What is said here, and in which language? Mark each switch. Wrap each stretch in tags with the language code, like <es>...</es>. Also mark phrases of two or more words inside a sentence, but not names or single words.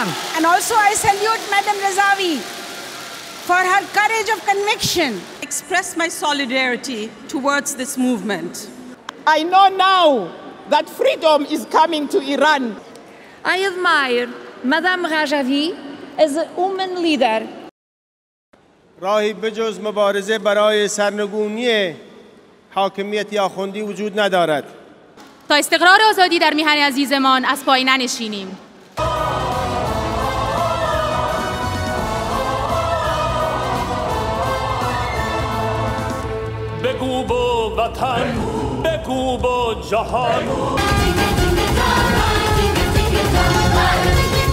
<en>And also I salute Madam Rajavi for her courage of conviction. Express my solidarity towards this movement. I know now that freedom is coming to Iran. I admire Madame Rajavi as a woman leader.</en> <fa>راهی بجز مبارزه برای سرنگونی حاکمیت آخوندی وجود ندارد. تا استقرار آزادی در میهن عزیزمان از پای ننشینیم. بگو با وطن، بگو با جهان.</fa>